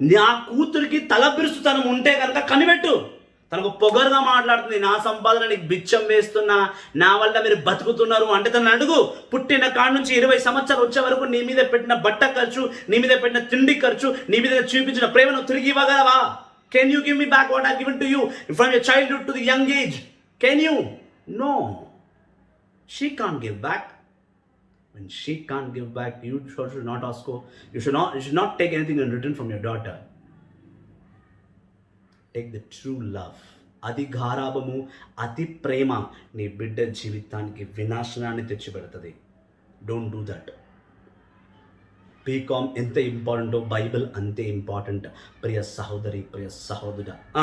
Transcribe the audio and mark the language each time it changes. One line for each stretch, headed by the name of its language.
Telugu: నా కూతురికి తలపిరుసుతనం ఉంటే కనుక కనిపెట్టు. తనకు పొగరుగా మాట్లాడుతుంది, నా సంపాదన నీకు బిచ్చం వేస్తున్నా, నా వల్ల మీరు బతుకుతున్నారు అంటే తనని అడుగు. పుట్టిన కాడ నుంచి 20 సంవత్సరాలు వచ్చే వరకు నీ మీద పెట్టిన బట్ట ఖర్చు, నీ మీద పెట్టిన తిండి ఖర్చు, నీ మీద చూపించిన ప్రేమను తిరిగి ఇవ్వగలవా?
English: Can you give me back what I given to you from your childhood to the young age? Can you? No, she can't give back. When she can't give back, you should not ask her. You should not take anything in return from your daughter. Take the true love.
Telugu: అతి గారాభము, అతి ప్రేమ నీ బిడ్డ జీవితానికి వినాశనాన్ని తెచ్చిపెడుతుంది.
English: Don't do that.
Telugu: BCom ఎంత ఇంపార్టెంటో Bible అంతే important. ప్రియ సహోదరి, ప్రియ సహోదరుడా,